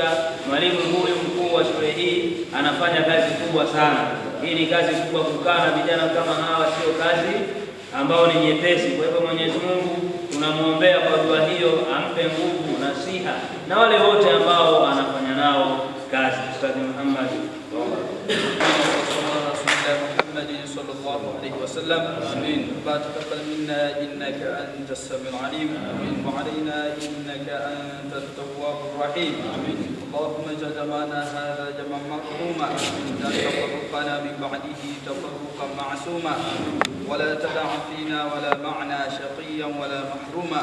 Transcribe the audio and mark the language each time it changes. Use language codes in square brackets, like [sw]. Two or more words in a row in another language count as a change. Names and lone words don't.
[sw] Mwalimu huyu mkuu wa shule hii anafanya kazi kubwa sana. Hii ni kazi kubwa, kukaa na vijana kama hawa sio kazi ambao ni nyepesi. Kwa hivyo Mwenyezi Mungu tunamuombea kwa dua hiyo, ampe nguvu na siha na wale wote ambao anafanya nao kazi. Ustadhi Muhammad [ar] صلى الله عليه وسلم. آمين. تقبل منا إنك أنت السميع العليم، وعلينا إنك أنت التواب الرحيم. آمين. اللهم اجعل جمعنا هذا جمعا مرحوما، لا تفرقنا من بعده تفرقا معصوما، ولا تدع فينا ولا معنا شقيا ولا محروما.